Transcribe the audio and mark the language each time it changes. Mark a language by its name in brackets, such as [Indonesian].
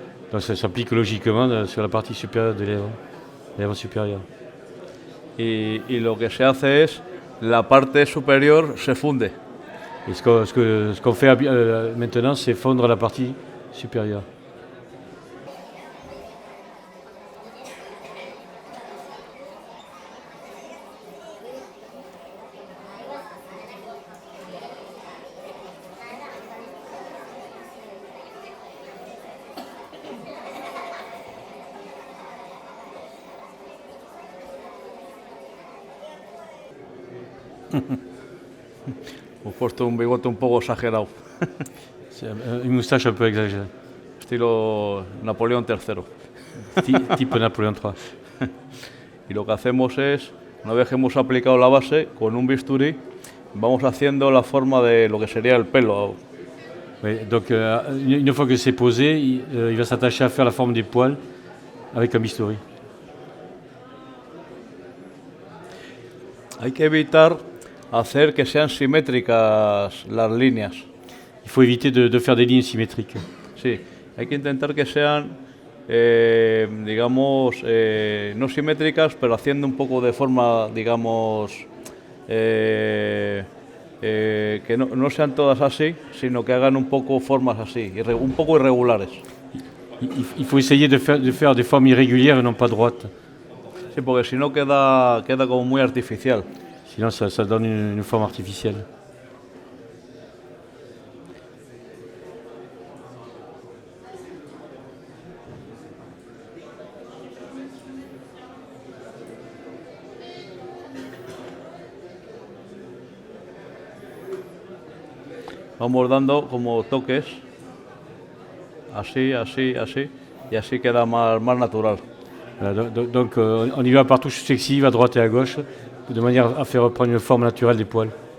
[French] Donc ça s'applique logiquement sur la partie supérieure des lèvres supérieures. [Spanish] Y lo que se hace es, la parte superior se funde. [French] Et ce qu'on fait maintenant, c'est fondre la partie supérieure. [Spanish] Hemos puesto un bigote un poco exagerado, [French] C'est une moustache un peu exagérée, [Spanish] estilo Napoleón III. [French] type Napoléon III. [Spanish] Y lo que hacemos es, una vez que hemos aplicado la base, con un bisturí vamos haciendo la forma de lo que sería el pelo. [French] Oui, donc une fois que c'est posé, il va s'attacher à faire la forme des poils avec un bistouri. [Spanish] Hay que evitar hacer que sean simétricas las líneas. [French] Il faut éviter de faire des lignes symétriques. [Spanish] Sí, hay que intentar que sean, digamos, no simétricas, pero haciendo un poco de forma, digamos, que no sean todas así, sino que hagan un poco formas así, un poco irregulares. [French] Il faut essayer de faire des formes irrégulières et non pas droites. [Spanish] Sí, porque si no queda como muy artificial. [French] Sinon, ça donne une forme artificielle. [Spanish] Vamos dando como toques, así, así, así, y así queda más natural. [French] Voilà, donc on y va par touches successives à droite et à gauche, de manière à faire reprendre une forme naturelle des poils.